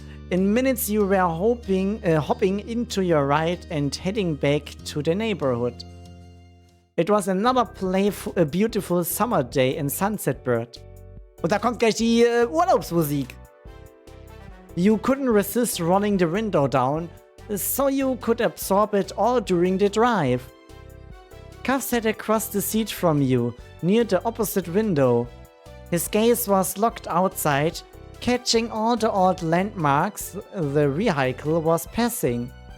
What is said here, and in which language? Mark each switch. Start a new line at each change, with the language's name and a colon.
English: In minutes you were hopping into your ride and heading back to the neighborhood. It was another beautiful summer day in Sunset Bird.
German: Und da kommt gleich die Urlaubsmusik.
English: You couldn't resist rolling the window down, so you could absorb it all during the drive. Cuff sat across the seat from you, near the opposite window. His gaze was locked outside, catching all the odd landmarks the vehicle was passing.